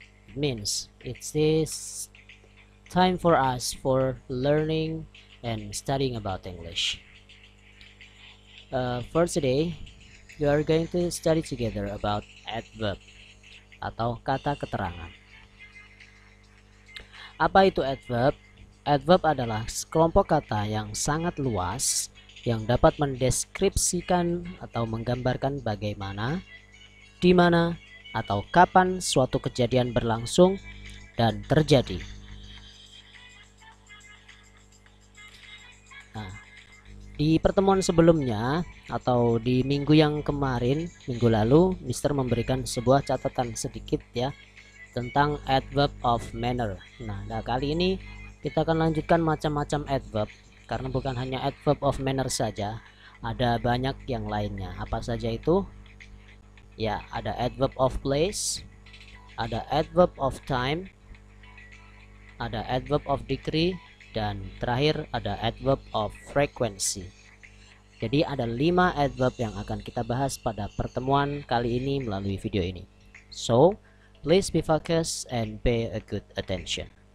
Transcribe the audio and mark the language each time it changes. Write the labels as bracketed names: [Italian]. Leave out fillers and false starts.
[English] It means it's this time for us for learning and studying about English. For today, we are going to study together about adverb [Indonesian] atau kata keterangan. Apa itu adverb? Adverb adalah sekelompok kata yang sangat luas yang dapat mendeskripsikan atau menggambarkan bagaimana, di mana, atau kapan suatu kejadian berlangsung dan terjadi. Nah, di pertemuan sebelumnya atau di minggu yang kemarin, minggu lalu, Mister memberikan sebuah catatan sedikit ya tentang adverb of manner. Nah, kali ini kita akan lanjutkan macam-macam adverb karena bukan hanya adverb of manner saja, ada banyak yang lainnya. Apa saja itu? Ya, ada adverb of place, ada adverb of time, ada adverb of degree, dan terakhir ada adverb of frequency. Jadi ada 5 adverb yang akan kita bahas pada pertemuan kali ini melalui video ini. [English] So, please be focused and pay a good attention.